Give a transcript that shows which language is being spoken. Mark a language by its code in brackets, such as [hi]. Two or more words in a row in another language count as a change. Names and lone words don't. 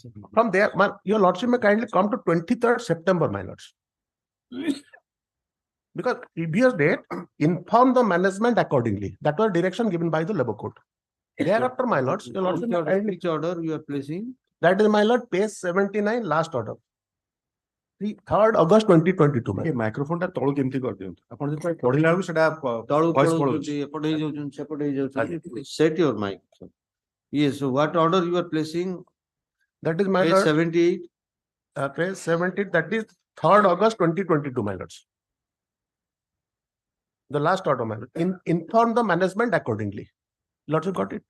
[en] From there, your lordship may kindly come to 23rd September, my lords. Because previous date, inform the management accordingly. That was direction given by the labor court. Thereafter, my lords, your lordship, Which order you are placing? that is my lord, page 79, last order. The 3rd August 2022, my [or] ଏ ମାଇକ୍ରୋଫୋନ ଟା ତଳୁ କେମିତି କରିଦିଅନ୍ତୁ ଆପଣ ଯେତେବେଳେ ପଢିଲା ବେଳକୁ ସେଟା ତଳକୁ [en] voice [or] ପଳଉଛନ୍ତି, ପଳଉଛି। ଏପଟେ ହେଇଯାଉଛନ୍ତି, ସେପଟେ ହେଇଯାଉଛନ୍ତି. [en] Set your mic. Yes, so what order you are placing? That is my Page lord, 78. page 70, that is 3rd August 2022, my lords. The last order, my lord. Inform the management accordingly. Lordship got it?